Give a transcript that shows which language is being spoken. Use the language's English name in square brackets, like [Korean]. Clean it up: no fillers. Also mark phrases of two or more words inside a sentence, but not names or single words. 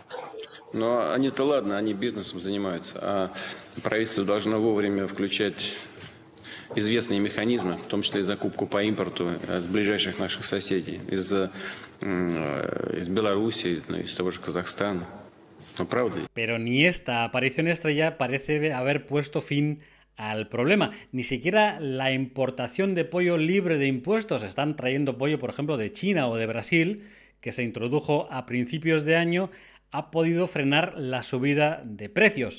[Russian] Но они-то ладно, они бизнесом занимаются, а правительство должно вовремя включать известные механизмы, в том числе и закупку по импорту от ближайших наших soседей, из Беларуси, из того же Казахстана. No, правда. [Spanish] Pero ni esta aparición estrella parece haber puesto fin al problema. Ni siquiera la importación de pollo libre de impuestos. Están trayendo pollo, por ejemplo, de China o de Brasil, que se introdujo a principios de año, ha podido frenar la subida de precios.